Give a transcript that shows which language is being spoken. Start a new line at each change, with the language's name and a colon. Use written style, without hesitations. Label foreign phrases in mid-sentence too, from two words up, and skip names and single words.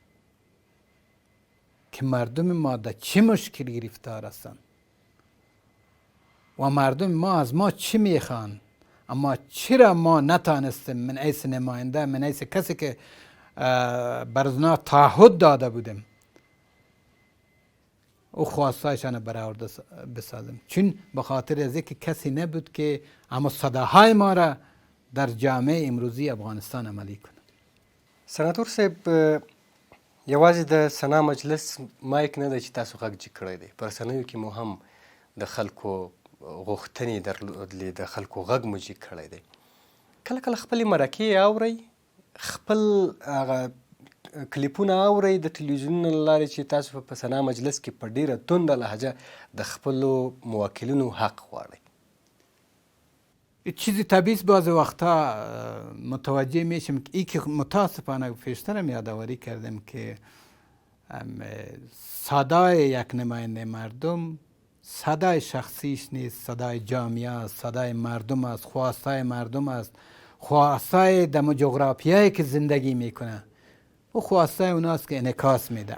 Persian: که مردم ما در چه مشکلی گرفتار هستند و مردم ما از ما چی میخوان، اما چرا ما نتانستیم من ایس نماینده، من ایس کسی که برزنا تعهد داده بودیم او خواستایشان برآورده بسازیم؟ چون به خاطر از اینکه کسی نبود که اما صداهای ما را در جامعه امروزی افغانستان عملی کنه.
Pashto: سناتور صاحب، یوازې د سنا مجلس مایک نه دی چې تاسو غږ جګ کړی دی، په رسنیو کې مو هم د خلکو غوښتنې درلودلې، د خلکو غږ مو جګ کړی دی. کله کله خپلې مرکې اورئ، خپل هغه کلیپونه اورئ د تلویزیونونو له لارې چې تاسو په سنا مجلس کې په ډېره تنده لهجه د خپلو موکلینو حق غواړئ.
Persian: چیزی طبیعی است، بعضی وقتا متوجه میشم که ای که متاسفانه پیشترم یادآوری کردم که صدای یک نماینده مردم صدای شخصیش نیست، صدای جامعه است، صدای مردم است، خواستای مردم است، خواستای دم جغرافیایی که زندگی میکنه و خواستای اوناست که انعکاس میده.